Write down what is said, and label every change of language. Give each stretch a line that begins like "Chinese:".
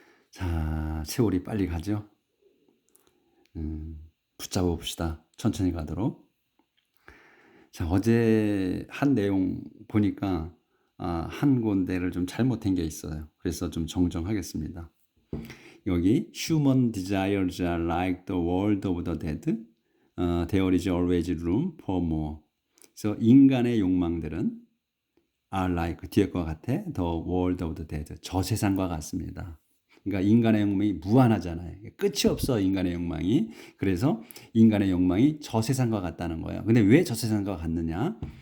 Korean: 자, 세월이 빨리 가죠? 붙잡아 봅시다. 천천히 가도록. 자, 어제 한 내용 보니까 한 군데를 좀 잘못된 게 있어요. 그래서 좀 정정하겠습니다. 여기
English: Human desires are like the world of the dead. There is always room for more.
Korean: 그래서 인간의 욕망들은
English: are like
Korean: 뒤에 거 같아.
English: The world of the dead.
Korean: 저 세상과 같습니다. 그러니까 인간의 욕망이 무한하잖아요. 끝이 없어, 인간의 욕망이. 그래서 인간의 욕망이 저 세상과 같다는 거예요. 근데 왜 저 세상과 같느냐?